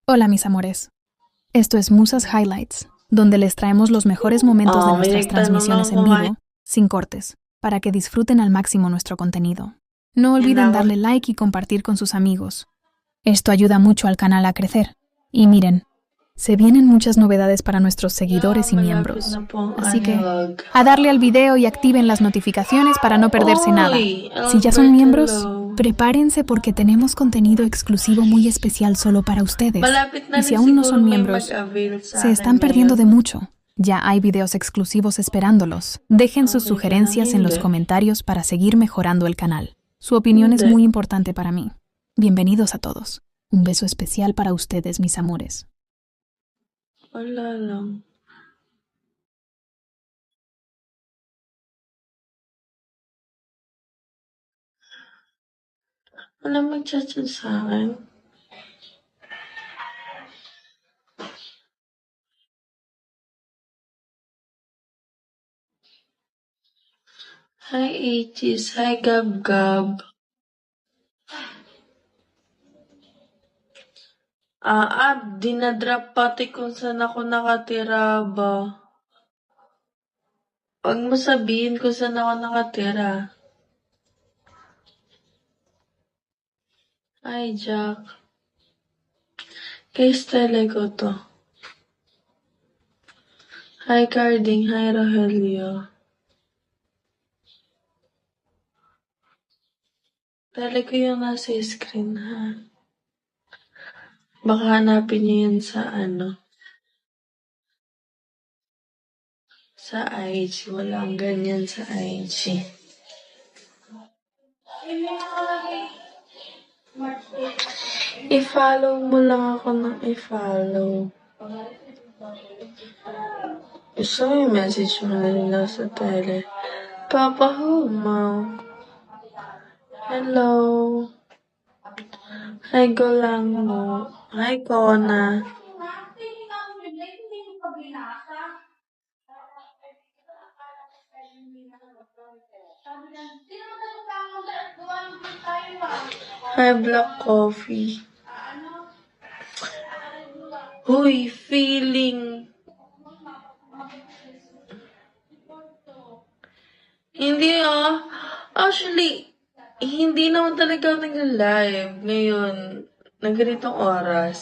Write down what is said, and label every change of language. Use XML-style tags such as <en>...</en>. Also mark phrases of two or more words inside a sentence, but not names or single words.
<es>Hola mis amores, esto es Musas Highlights, donde les traemos los mejores momentos de</es> <tl>May</tl> <es>nuestras</es> <tl>nagtanong</tl> <es>transmisiones</es> <tl>ako</tl> <es>en</es> <tl>ngayon</tl> <es>vivo, sin cortes, para que disfruten al máximo nuestro contenido. No olviden</es> <tl>ako.</tl> <es>darle like y compartir con sus amigos. Esto ayuda mucho al canal a crecer. Y miren, se vienen muchas novedades para nuestros seguidores y</es> <tl>Malapit na</tl> <es>miembros.</es> <tl>po ang</tl> <es>Así que,</es> <tl>unlog.</tl> <es>a darle al video y activen las notificaciones para no perderse nada.</es> <tl>Oy,</tl> <es>Si ya son</es> <tl>Albert,</tl> <es>miembros,</es> <tl>hello.</tl> <es>prepárense porque tenemos contenido exclusivo muy especial solo para ustedes.</es> <tl>Malapit na</tl> <es>Y si</es> <tl>rin</tl> <es>aún no</es> <tl>siguro</tl> <es>son</es> <tl>may</tl> <es>miembros,</es> <tl>mag-avail</tl> <es>se</es> <tl>sa akin</tl> <es>están perdiendo</es> <tl>ngayon.</tl> <es>de mucho. Ya hay videos exclusivos esperándolos. Dejen sus</es> <tl>Okay ka lang,</tl> <es>sugerencias en los</es> <tl>hindi.</tl> <es>comentarios para seguir mejorando el canal. Su opinión es</es> <tl>Hindi.</tl> <es>muy importante para mí. Bienvenidos a todos. Un beso especial para ustedes, mis amores.</es> <tl>Wala lang. Wala mag-chat sa akin. Hi, Atis. Hi, Gab Gab. Dinadrop pati kung saan ako nakatira ba. Huwag mo sabihin kung saan ako nakatira. Hi, Jack. Kay Stella ko to. Hi, Carding. Hi, Rogelio. Tala ko yung nasa screen, ha? Baka hanapin niyo yun sa sa IG. Walang ganyan sa IG. I-follow mo lang ako ng i-follow. Gusto mo yung message mo na nila sa tele. Papa Humaw. Hello. Hi, Golang mo. Hi, Kona. Hi, Black Coffee. Huy, feeling. Hindi Actually, hindi naman talaga ako nag-live ngayon na ganitong oras.</tl>